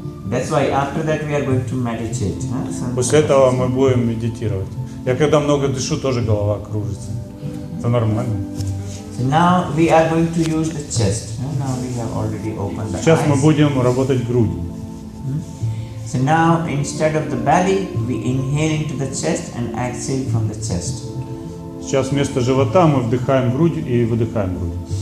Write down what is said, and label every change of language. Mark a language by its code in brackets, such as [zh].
[en] That's why after that we are going to meditate. [ru] После этого мы будем медитировать. Я когда много дышу, тоже голова кружится. Это нормально. [en] So now we are going to use the chest. Now we have already opened the [ru] Сейчас мы [en] eyes. [ru] будем работать грудью. [en] So now instead of the belly, we inhale into the chest and exhale from the chest. [ru] Сейчас вместо живота мы вдыхаем грудь и выдыхаем грудь.